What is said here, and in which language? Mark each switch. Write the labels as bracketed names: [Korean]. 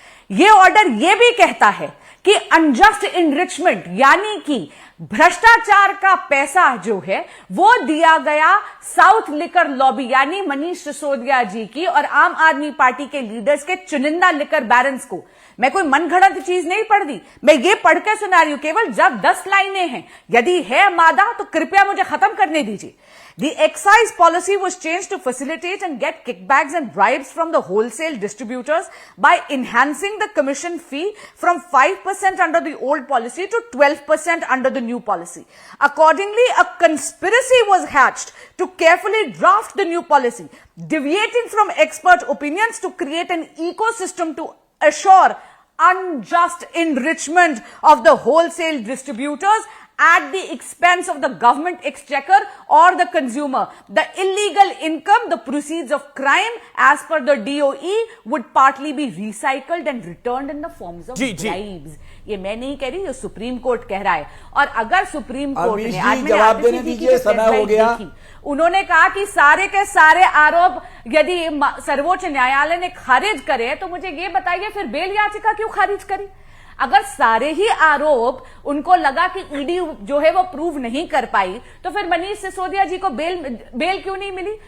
[Hindi] यह ऑर्डर यह भी कहता है कि अनजस्ट इनरिचमेंट यानी कि भ्रष्टाचार का पैसा जो है वो दिया गया साउथ लिकर लॉबी यानी मनीष सिसोदिया जी की और आम आदमी पार्टी के लीडर्स के चुनिंदा लिकर बैरन्स को। मैं कोई मनगढ़ंत चीज नहीं पढ़ दी, मैं ये पढ़ के सुना रही हूं, केवल जब 10 लाइनें हैं। यदि है मादा तो कृपया मुझे खत्म करने दीजिए। [English] The excise policy was changed to facilitate and get kickbacks and bribes from the wholesale distributors by enhancing the commission fee from 5% under the old policy to 12% under the new policy. Accordingly, a conspiracy was hatched to carefully draft the new policy, deviating from expert opinions to create an ecosystem to assure unjust enrichment of the wholesale distributors at the expense of the government exchequer or the consumer. The illegal income, the proceeds of crime, as per the DOE, would partly be recycled and returned in the forms of bribes. [Hindi] ये मैं नहीं कह रही, ये supreme court कह रहा है। और अगर सुप्रीम कोर्ट ने आज मैंने आतिशी जी की स्टेटमेंट देखी, उन्होंने कहा कि सारे के सारे आरोप यदि सर्वोच्च न्यायालय ने खारिज करे, तो मुझे ये बताइए फिर बेल याचिका क्यों खारिज करी? अगर सारे ही आरोप उनको लगा कि ईडी जो है वो प्रूव नहीं कर पाई, तो फिर मनीष सिसोदिया जी को बेल क्यों नहीं मिली?